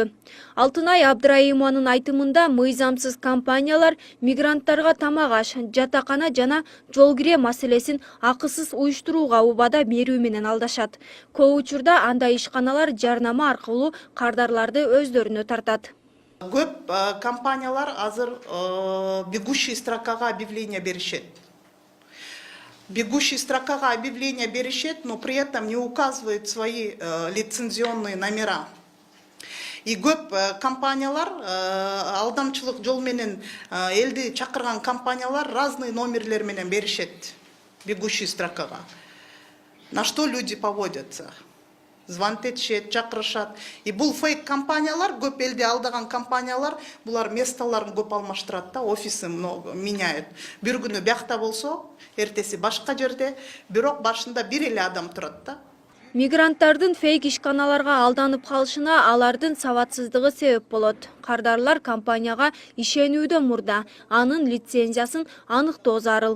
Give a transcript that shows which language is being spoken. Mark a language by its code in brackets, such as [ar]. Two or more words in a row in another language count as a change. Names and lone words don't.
[ky] Алтынай Абдраимованын айтымында мыйзамсыз компаниялар мигранттарга тамак аш, жатакана жана жол кире маселесин акысыз уюштурууга убада берүү менен алдашат. Көп учурда андай ишканалар жарнама аркылуу кардарларды өздөрүнө тартат. Көп компаниялар азыр [ru] бегущий строкага объявление [ky] беришет. [ru] Бегущий строкага объявление [ky] беришет, [ru] но при этом не указывает свои лицензионные номера. [ky] И көп компаниялар алдамчылык жол менен элди чакырган компаниялар [ru] разные номерлер [ky] менен беришет [ru] бегущий строкага. На что люди поводятся? Звонит [ky] этишет, чакырышат. И бул фейк компаниялар, көп элди алдаган компаниялар, булар местолорун көп алмаштырат да, [ru] офисы много меняет. [ky] Бир күнү биякта болсо, эртеси башка жерде, бирок башында бир эле адам турат да. Мигранттардын фейк ишканаларга алданып калышына алардын сабатсыздыгы себеп болот. Кардарлар компанияга ишенүүдөн мурда анын лицензиясын аныктоо зарыл.